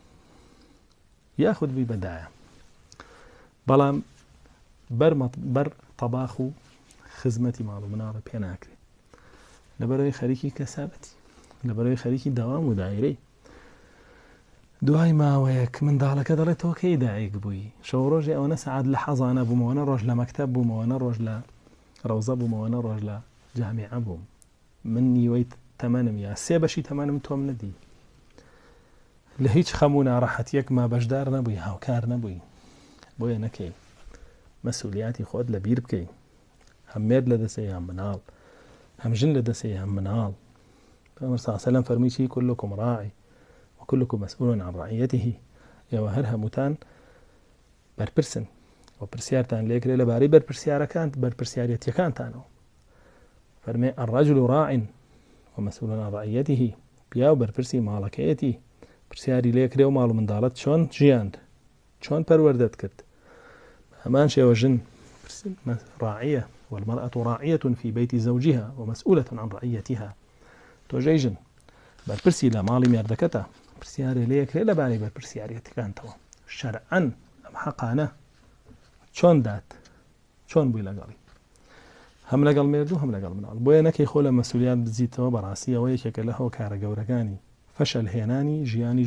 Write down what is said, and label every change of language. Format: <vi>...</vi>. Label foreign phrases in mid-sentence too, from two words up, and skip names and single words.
<ckb>یاخود بووی بەدایە بەڵام بەر تەباخ و خزمەتی ماڵ و مناڵە پێ ناکرێت لەبەرەوەی خەریکی کەسابەتی لەبەرەوەی خەریکی داوام و دایرەی دوای ماوەیەک منداڵەکە دەڵێت تۆ کەی دایک بووی شەو ڕۆژێ ئەوەنە سەعات لە حەزانە بوومەوەنە ڕۆژ لە مەکتەب بوومەوەنە ڕۆژ لە ڕەوزە بوومەوەنە ڕۆژ لە جامیعە بووم من نیوەی تەمەنم یا سێ بەشی تەمەنم تۆم نەدی لە هیچ خەم و ناڕەحەتیەک ما بەشدار نەبووی هاوکار نەبووی بۆیە نەکەی مەسئولیاتی خۆت لە بیر بکەی هەم مێرد لە دەسەی هەم مناڵ هەم ژن لە دەسەی هەم مناڵ پێغەمبەر</ckb> <ar>صلی الله علیه و سلم</ar> <ckb>فەرمووی چی</ckb> <ar>كلكم راعي وكلكم مسؤول عن رعيته</ar> <ckb>ئێوە هەر هەمووتان بەرپرسن و پرسیارتان لێکرێ لەبارەی بەرپرسیارەتیەکانتانەوە فەرمێ</ckb> <ar>الرجل راع ومسؤول عن رعيته</ar> <ckb>پیاو بەرپرسی ماڵەکەیەتی پرسیاری لێکرێ و ماڵ و منداڵەت چۆن ژیاند چۆن پەروەردەت کرد هەمان شێوە ژن</ckb> <ar>راعية والمرأة راعية في بيت زوجها ومسؤولة عن رعيتها</ar> <ckb>تۆژەی ژن بەرپرسی لە ماڵی مێردەکەتە پرسیارێ لێکرێ لەبارەی بەرپرسیارەتەکانتەوە شەرعەن ئەم حەقانە چۆن دات چۆن بووی لەگەڵی هەم لەگەڵ مێرد و هەم لەگەڵ مناڵ بۆیە نەکەی خۆ لە مەسئولیات بزیتەوە بەڕاستی ئەوە یەکێکە لە هەو کارە گەورەکانی فەشەل هێنانی ژیانی</ckb>